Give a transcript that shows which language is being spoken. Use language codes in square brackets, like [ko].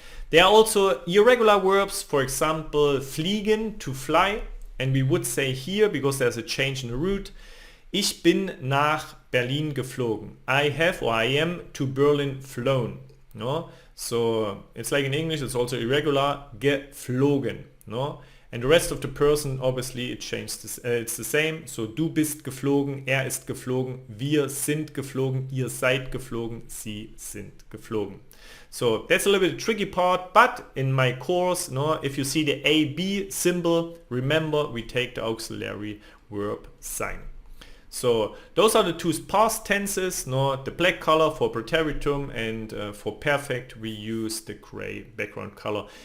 [en] There are also irregular verbs, for example, fliegen, to fly, and we would say here, because there's a change in the route, [de] ich bin nach Berlin geflogen. [en] I have or I am to Berlin flown. No? So it's like in English, it's also irregular, geflogen. No? And the rest of the person, obviously, it changes. It's the same. [de] So du bist geflogen, er ist geflogen, wir sind geflogen, ihr seid geflogen, sie sind geflogen. [en] So that's a little bit tricky part, but in my course, no, if you see the AB symbol, remember we take the auxiliary verb sein. So those are the two past tenses, no, the black color for Präteritum, and for perfect we use the gray background color.